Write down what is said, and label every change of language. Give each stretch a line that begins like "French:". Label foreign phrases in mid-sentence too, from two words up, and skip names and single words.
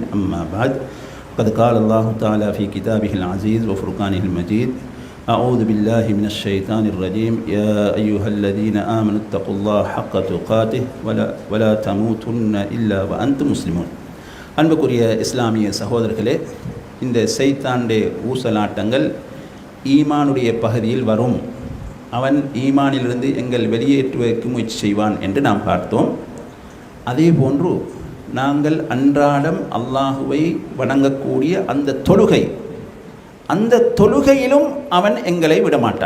Arabic: أما بعد، قد قال الله تعالى في كتابه العزيز وفرقانه المجيد: أعوذ بالله من الشيطان الرجيم. يا أيها الذين آمنوا اتقوا الله حق تقاته ولا تموتن إلا وأنتم مسلمون.
Tamil: அன்புக்குரிய இஸ்லாமிய சகோதரர்களே, இந்த ஷைத்தானுடைய ஊசலாட்டங்கள் ஈமானுடைய பகுதியில் வரும். அவன் ஈமானிலிருந்து எங்கள் வெளியேற்றுவதற்கு முயற்சி செய்வான் என்று நாம் பார்த்தோம். அதே போன்று நாங்கள் அன்றாடம் அல்லாஹுவை வணங்கக்கூடிய அந்த தொழுகையிலும் அவன் எங்களை விடமாட்டான்.